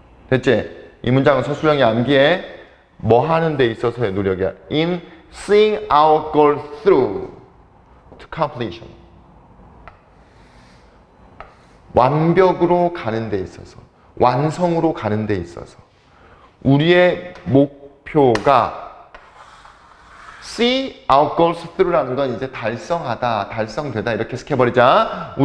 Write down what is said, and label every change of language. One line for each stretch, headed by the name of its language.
Korean: 됐지? 이 문장은 서술형이 암기해. 뭐 하는 데 있어서의 노력이야.
English: In seeing our goal through to completion.
Korean: 완벽으로 가는 데 있어서, 완성으로 가는 데 있어서 우리의 목표가 see our goals through라는 건 이제 달성하다, 달성되다 이렇게 해석해버리자.